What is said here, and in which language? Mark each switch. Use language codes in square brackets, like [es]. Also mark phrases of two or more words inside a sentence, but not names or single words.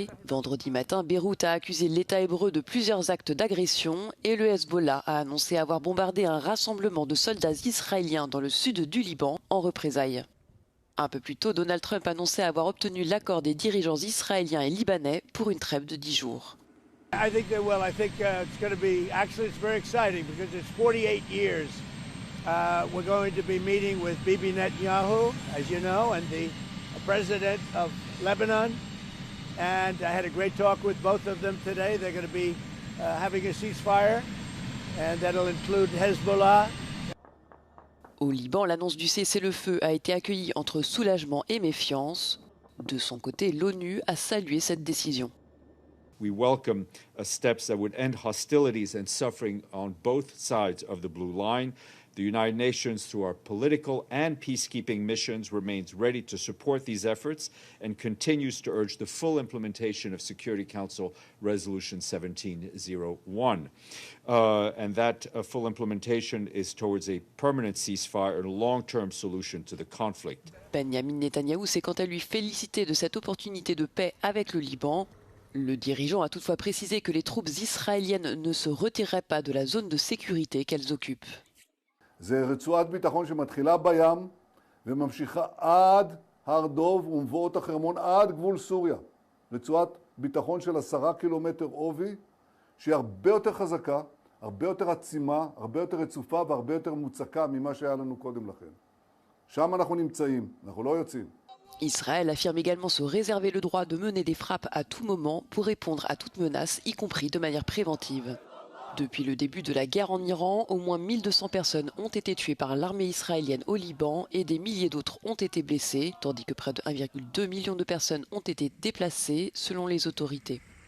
[fr] Vendredi matin, Beyrouth a accusé l'État hébreu de plusieurs actes d'agression et le Hezbollah a annoncé avoir bombardé un rassemblement de soldats israéliens dans le sud du Liban en représailles. Un peu plus tôt, Donald Trump annonçait avoir obtenu l'accord des dirigeants israéliens et libanais pour une trêve de 10 jours. [en] I think they will. I think it's going to be, actually, it's very exciting because it's 48 years. We're going to be meeting with Bibi Netanyahu, as you know, and the president of Lebanon. And I had a great talk with both of them today. They're going to be having a ceasefire, and that'll include Hezbollah. [fr] Au Liban, l'annonce du cessez-le-feu a été accueillie entre soulagement et méfiance. De son côté, l'ONU a salué cette décision. [en] We welcome steps that would end hostilities and suffering on both sides of the blue line. The United Nations, through our political and peacekeeping missions, remains ready to support these efforts and continues to urge the full implementation of Security Council Resolution 1701. And that full implementation is towards a permanent ceasefire and a long-term solution to the conflict. [fr] Benjamin Netanyahou s'est quant à lui félicité de cette opportunité de paix avec le Liban. Le dirigeant a toutefois précisé que les troupes israéliennes ne se retireraient pas de la zone de sécurité qu'elles occupent. [he] זה רצועת ביטחון שמתחילה בים וממשיכה עד הר דוב ומבואות החרמון עד גבול סוריה. רצועת ביטחון של 10 קילומטר עובי שהיא הרבה יותר חזקה, הרבה יותר עצימה, הרבה יותר רצופה והרבה יותר מוצקה ממה שהיה לנו קודם לכן. שם אנחנו נמצאים, אנחנו לא יוצאים. [fr] Israël affirme également se réserver le droit de mener des frappes à tout moment pour répondre à toute menace, y compris de manière préventive. Depuis le début de la guerre en Iran, au moins 1200 personnes ont été tuées par l'armée israélienne au Liban et des milliers d'autres ont été blessées, tandis que près de 1,2 million de personnes ont été déplacées selon les autorités.